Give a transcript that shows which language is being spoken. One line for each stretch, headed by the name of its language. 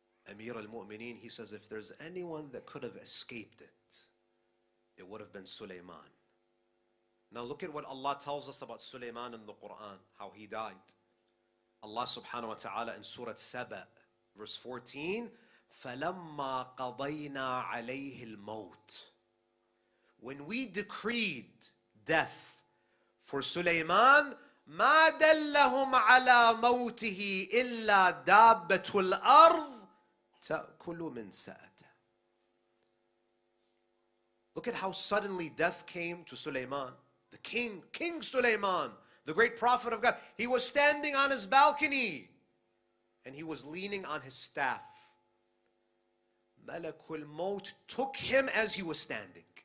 English: Amir al-Mu'mineen, he says, if there's anyone that could have escaped it, it would have been Sulaiman. Now look at what Allah tells us about Sulaiman in the Quran, how he died. Allah subhanahu wa ta'ala in Surah Saba, verse 14,
Arabic: فَلَمَّا قَضَيْنَا عَلَيْهِ الْمَوْتِ.
English: When we decreed death for Sulaiman,
Arabic: مَا دَلَّهُمْ عَلَى مَوْتِهِ إِلَّا دَابَّةُ الْأَرْضِ تَأْكُلُ مِنْ سَأَتَهُ.
English: Look at how suddenly death came to Sulaiman. The king, King Sulaiman, the great prophet of God. He was standing on his balcony and he was leaning on his staff. Malakul Maut took him as he was standing.